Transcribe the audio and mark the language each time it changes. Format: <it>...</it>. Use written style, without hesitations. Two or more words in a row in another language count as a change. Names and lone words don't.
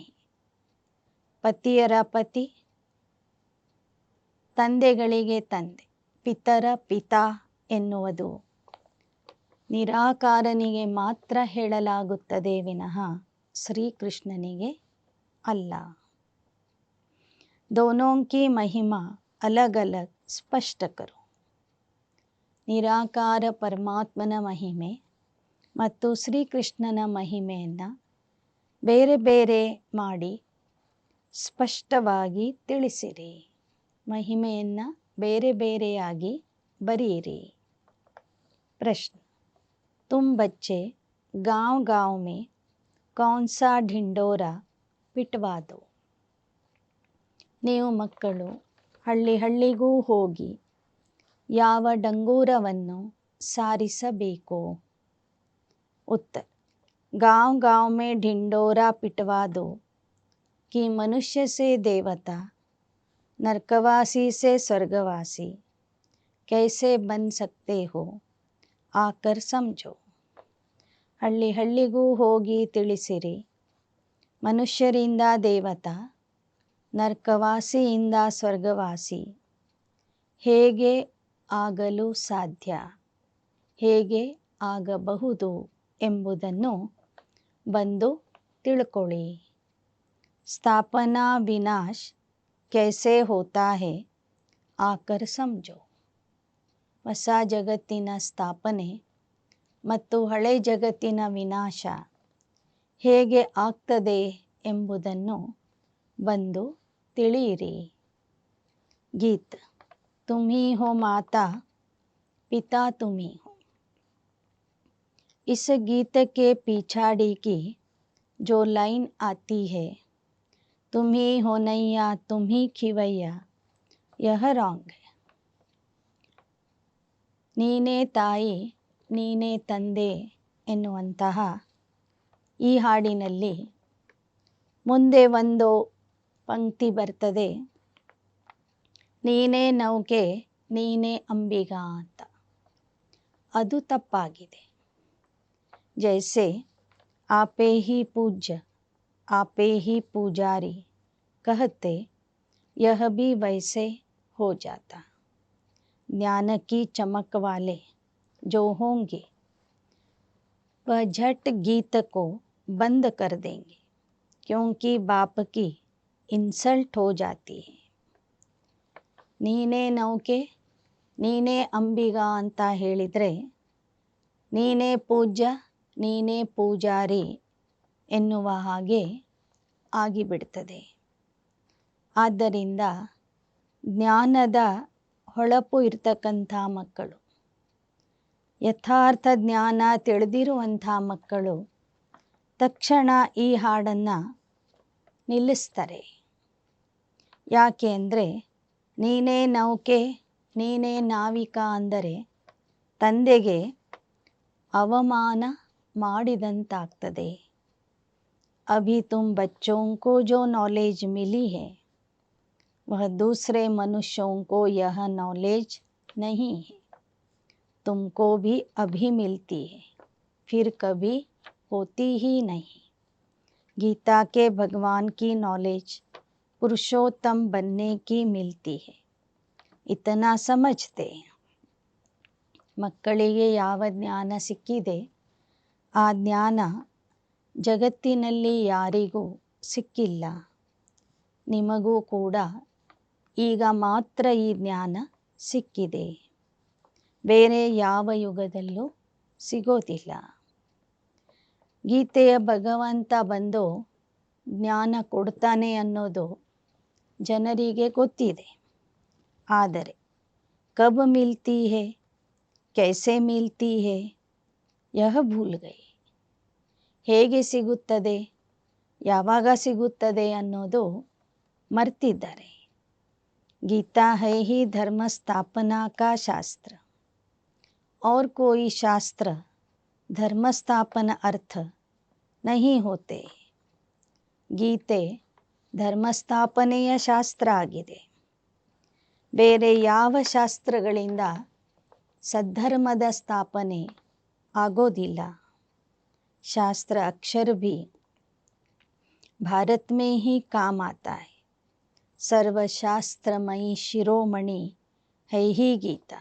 <kn>ಪತಿಯರ ಪತಿ ತಂದೆಗಳಿಗೆ ತಂದೆ, ಪಿತರ ಪಿತಾ ಎನ್ನುವುದು ನಿರಾಕಾರನಿಗೆ ಮಾತ್ರ ಹೇಳಲಾಗುತ್ತದೆ ವಿನಃ ಶ್ರೀಕೃಷ್ಣನಿಗೆ ಅಲ್ಲ.</kn> <hi>दोनों की महिमा अलग अलग स्पष्ट करो.</hi> <kn>ನಿರಾಕಾರ ಪರಮಾತ್ಮನ ಮಹಿಮೆ ಮತ್ತು ಶ್ರೀಕೃಷ್ಣನ ಮಹಿಮೆಯನ್ನು ಬೇರೆ ಬೇರೆ ಮಾಡಿ ಸ್ಪಷ್ಟವಾಗಿ ತಿಳಿಸಿರಿ. ಮಹಿಮೆಯನ್ನು ಬೇರೆ ಬೇರೆಯಾಗಿ ಬರೆಯಿರಿ.</kn> <hi>प्रश्न, तुम बच्चे गांव गांव में कौन सा ढिंडोरा पिटवा दो.</hi> <kn>ನೀವು ಮಕ್ಕಳು ಹಳ್ಳಿ ಹಳ್ಳಿಗೂ ಹೋಗಿ ಯಾವ ಡಂಗೂರವನ್ನು ಸಾರಿಸಬೇಕು.</kn> <hi>उत्तर, गांव गांव में ढिंडोरा पिटवा दो कि मनुष्य से देवता, नरकवासी से स्वर्गवासी कैसे बन सकते हो, आकर समझो.</hi> <kn>ಹಳ್ಳಿ ಹಳ್ಳಿಗೂ ಹೋಗಿ ತಿಳಿಸಿರಿ, ಮನುಷ್ಯರಿಂದ ದೇವತಾ, ನರಕವಾಸಿಯಿಂದ ಸ್ವರ್ಗವಾಸಿ ಹೇಗೆ ಆಗಲು ಸಾಧ್ಯ, ಹೇಗೆ ಆಗಬಹುದು ಎಂಬುದನ್ನು ಬಂದು ತಿಳ್ಕೊಳ್ಳಿ.</kn> <hi>स्थापना विनाश कैसे होता है, आकर समझो.</hi> <kn>ಹೊಸ ಜಗತ್ತಿನ ಸ್ಥಾಪನೆ ಮತ್ತು ಹಳೆ ಜಗತ್ತಿನ ವಿನಾಶ ಹೇಗೆ ಆಗ್ತದೆ ಎಂಬುದನ್ನು ಬಂದು ತಿಳಿಯಿರಿ.</kn> <hi>गीत, तुम ही हो माता, पिता तुम ही हो. इस गीत के पिछाड़ी की जो लाइन आती है, तुम ही हो नैया तुम ही खिवैया, यह रॉन्ग है.</hi> <kn>ನೀನೇ ತಾಯಿ ನೀನೇ ತಂದೆ ಎನ್ನುವಂತಹ ಈ ಹಾಡಿನಲ್ಲಿ ಮುಂದೆ ಒಂದು ಪಂಕ್ತಿ ಬರ್ತದೆ, ನೀನೇ ನೌಕೆ ನೀನೇ ಅಂಬಿಗಾ ಅಂತ. ಅದು ತಪ್ಪಾಗಿದೆ.</kn> <hi>ಜೈಸೆ आपे ही पूज्य आपे ही पुजारी कहते यह भी वैसे हो जाता. ज्ञान की चमक वाले जो होंगे वह झट गीत को बंद कर देंगे क्योंकि बाप की इंसल्ट हो जाती है.</hi> <kn>ನೀನೇ ನೌಕೆ ನೀನೇ ಅಂಬಿಗ ಅಂತ ಹೇಳಿದರೆ ನೀನೇ ಪೂಜ್ಯ ನೀನೇ ಪೂಜಾರಿ ಎನ್ನುವ ಹಾಗೆ ಆಗಿಬಿಡ್ತದೆ. ಆದ್ದರಿಂದ ಜ್ಞಾನದ ಹೊಳಪು ಇರ್ತಕ್ಕಂಥ ಮಕ್ಕಳು, ಯಥಾರ್ಥ ಜ್ಞಾನ ತಿಳಿದಿರುವಂಥ ಮಕ್ಕಳು ತಕ್ಷಣ ಈ ಹಾಡನ್ನು ನಿಲ್ಲಿಸ್ತಾರೆ. ಯಾಕೆ ಅಂದರೆ ನೀನೇ ನೌಕೆ ನೀನೇ ನಾವಿಕ ಅಂದರೆ ತಂದೆಗೆ ಅವಮಾನ ಮಾಡಿದಂತಾಗ್ತದೆ.</kn> <hi>अभी तुम बच्चों को जो नॉलेज मिली है वह दूसरे मनुष्यों को यह नॉलेज नहीं है. तुमको भी अभी मिलती है फिर कभी होती ही नहीं. गीता के भगवान की नॉलेज पुरुषोत्तम बनने की मिलती है. इतना समझते.</hi> <kn>ಮಕ್ಕಳಿಗೆ ಯಾವ ಜ್ಞಾನ ಸಿಕ್ಕಿದೆ ಆ ಜ್ಞಾನ ಜಗತ್ತಿನಲ್ಲಿ ಯಾರಿಗೂ ಸಿಕ್ಕಿಲ್ಲ. ನಿಮಗೂ ಕೂಡ ಈಗ ಮಾತ್ರ ಈ ಜ್ಞಾನ ಸಿಕ್ಕಿದೆ. ಬೇರೆ ಯಾವ ಯುಗದಲ್ಲೂ ಸಿಗೋದಿಲ್ಲ. ಗೀತೆಯ ಭಗವಂತ ಬಂದು ಜ್ಞಾನ ಕೊಡ್ತಾನೆ ಅನ್ನೋದು ಜನರಿಗೆ ಗೊತ್ತಿದೆ.</kn> <hi>ಆದರೆ कब मिलती है कैसे मिलती है यह भूल गए.</hi> <kn>ಹೇಗೆ ಸಿಗುತ್ತದೆ ಯಾವಾಗ ಸಿಗುತ್ತದೆ ಅನ್ನೋದು ಮರ್ತಿದ್ದಾರೆ.</kn> <hi>गीता है ही धर्म स्थापना का शास्त्र और कोई शास्त्र धर्म स्थापना अर्थ नहीं होते.</hi> <kn>ಗೀತೆ ಧರ್ಮ ಸ್ಥಾಪನೆಯ ಶಾಸ್ತ್ರ ಆಗಿದೆ. ಬೇರೆ ಯಾವ ಶಾಸ್ತ್ರಗಳಿಂದ ಸದ್ಧರ್ಮದ ಸ್ಥಾಪನೆ ಆಗೋದಿಲ್ಲ.</kn> <hi>शास्त्र अक्षर भी भारत में ही काम आता है. सर्वशास्त्रमयी ಶಿರೋಮಣಿ है ही ಗೀತಾ.</hi>